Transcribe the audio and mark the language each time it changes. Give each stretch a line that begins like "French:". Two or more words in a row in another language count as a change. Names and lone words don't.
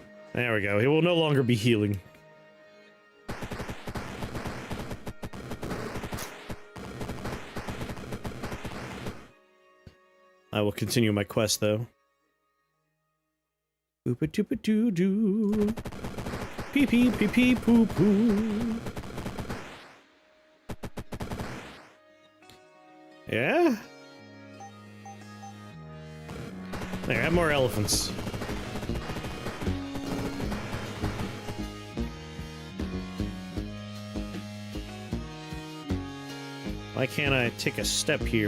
English: There we go. He will no longer be healing. I will continue my quest, though. Boop-a-doop-a-doo-doo. Pee-pee-pee-pee-poo-poo. Yeah? There, have more elephants. Why can't I take a step here?